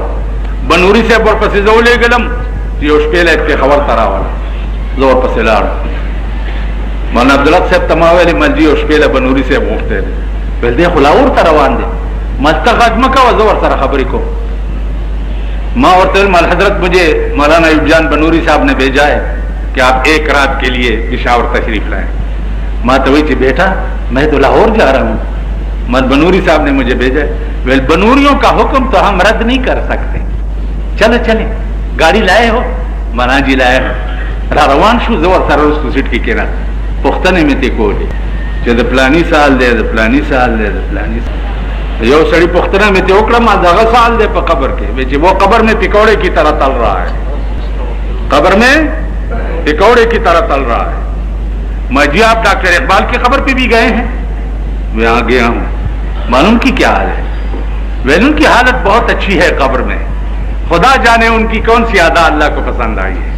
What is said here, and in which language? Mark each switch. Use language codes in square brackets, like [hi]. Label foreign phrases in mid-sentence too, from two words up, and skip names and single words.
[ps] بنوري صاحب ورپسې زه ولېږلم چې یو شپېلی پېښور ته راوله. زه ورپسې لاړم. مولانا عبدالحق صاحب ته ما ویلې ملجي یو شپېلی بنوري صاحب غوښتی دی. ویل دی خو لاهور ته روان دی. ما ته غږ مه کوه زه ورسره خبرې کوم. ما ورته ویل [ur] مال حضرت مجھے مولانا ایوب جان بنوری صاحب نے بھیجا ہے کہ آپ 1 رات کے لیے پشاور تشریف لائیں. ماں تو وہی تھی بیٹا میں تو لاہور جا رہا ہوں. مت بنوری صاحب نے مجھے بھیجا ہے. ویل بنوریوں کا حکم تو ہم رد نہیں کر سکتے. چلے چلے گاڑی لائے ہو؟ مانا جی لائے ہو. [ps] را روان شو زور سره رستو سیټ کې کېناست. پوښتنې مې ترې کولې چې د فلاني سال دی د فلاني سال دی د فلاني سال. یو سړي پوښتنه مې ترې وکړه ما دغه سال دی په قبر کې. وی چې [ur] وہ قبر میں پکوڑے کی طرح تل رہا ہے. قبر میں پکوڑے کی طرح تل رہا ہے. میں جی آپ ڈاکٹر اقبال کی خبر پہ بھی گئے ہیں؟ میں آ گیا ہوں. معلوم کی کیا حال ہے؟ ویل ان کی حالت بہت اچھی ہے قبر میں. خدا جانے ان کی کون سی ادا اللہ کو پسند آئی ہے.